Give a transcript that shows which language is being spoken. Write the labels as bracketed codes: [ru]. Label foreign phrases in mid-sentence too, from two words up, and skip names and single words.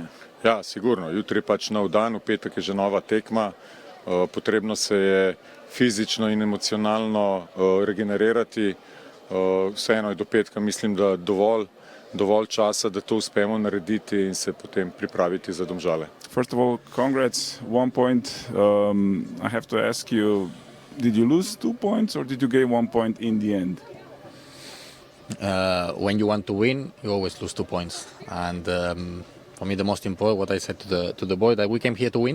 [sl] Ja, sigurno, jutri je pač nov dan, v petek je že nova tekma, potrebno se je fizično in emocionalno regenerirati, vseeno je do petka mislim, da dovolj časa, da to uspemo narediti in se potem pripraviti za Domžale. [en] First of all, congrats, 1 point. I have to ask you, did you lose 2 points or did you gain 1 point in the end? When you want to win, you always lose 2 points. And for me, the most important, what I said to the boy, that we came here to win.